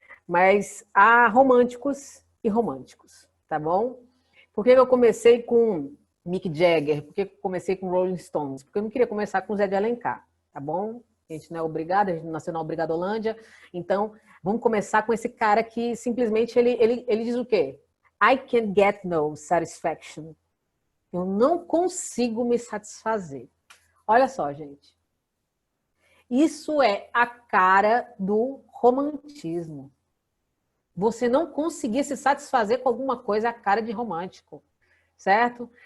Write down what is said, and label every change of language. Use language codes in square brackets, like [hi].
[pt] Mas há românticos e românticos, tá bom? Por que eu comecei com Mick Jagger? Por que eu comecei com Rolling Stones? Porque eu não queria começar com Zé de Alencar, tá bom? A gente não é obrigado, a gente nasceu na Obrigadolândia. Então, vamos começar com esse cara que simplesmente ele diz o quê? [en] I can get no satisfaction. [pt] Eu não consigo me satisfazer. Olha só, gente. Isso é a cara do romantismo. Você não conseguir se satisfazer com alguma coisa é a cara de romântico, certo?